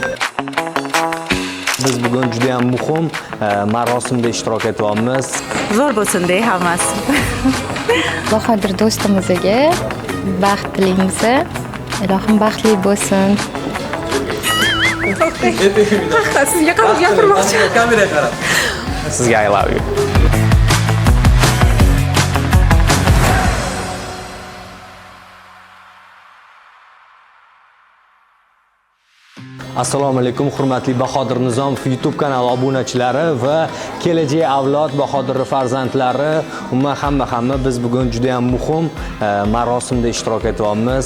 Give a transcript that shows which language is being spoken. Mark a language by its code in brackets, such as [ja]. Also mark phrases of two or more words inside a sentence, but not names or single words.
[uz] Biz bugun juda ham muhim marosimda ishtirok etyapmiz. Zo'r bo'lsin-da hammasi. Bahodir do'stimizga baxt tilaymiz. Ilohim baxtli bo'lsin. Sizga qarab gapirmoqchi. Kameraga qarab. Sizga [en] I love you. [uz] Assalomu alaykum hurmatli Bahodir Nizomov YouTube kanali obunachilari va kelajak avlod Bahodir farzandlari, umuman hamma biz bugun juda ham muhim marosimda ishtirok etyapmiz.